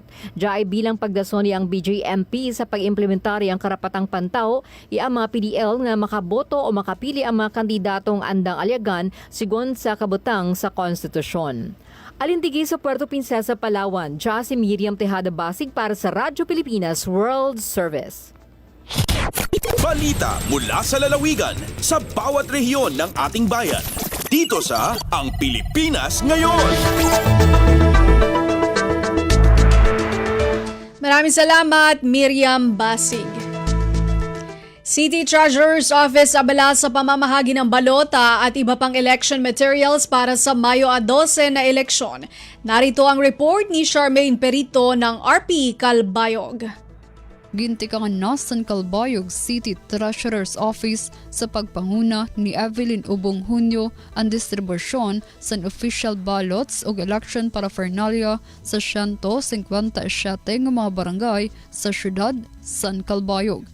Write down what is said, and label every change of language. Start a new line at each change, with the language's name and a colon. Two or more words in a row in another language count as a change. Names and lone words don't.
Cuyonon: Diay bilang pagdason ni ang BJMP sa pag-implementary ang karapatang pantaw ang mga PDL nga makaboto o makapili ang mga kandidatong andang alyagan sigon sa kabutang sa konstitusyon. Alintigi sa Puerto Princesa, Palawan, si Miriam Tejada Basig para sa Radyo Pilipinas World Service.
Filipino: Balita mula sa lalawigan sa bawat rehiyon ng ating bayan. Dito sa Ang Pilipinas Ngayon. Maraming salamat, Miriam Basig. City Treasurer's Office abala sa pamamahagi ng balota at iba pang
English: election materials
Filipino: para sa Mayo 12 na eleksyon. Narito ang report ni Charmaine Perito ng RP Calbayog.
Waray: Gintikangan na San Calbayog City Treasurer's Office sa pagpanguna ni Evelyn Ubong Hunyo ang distribusyon sa
English: official ballots
Waray: o
English: election paraphernalia
Waray: sa 157 nga mga barangay sa siyudad San Calbayog.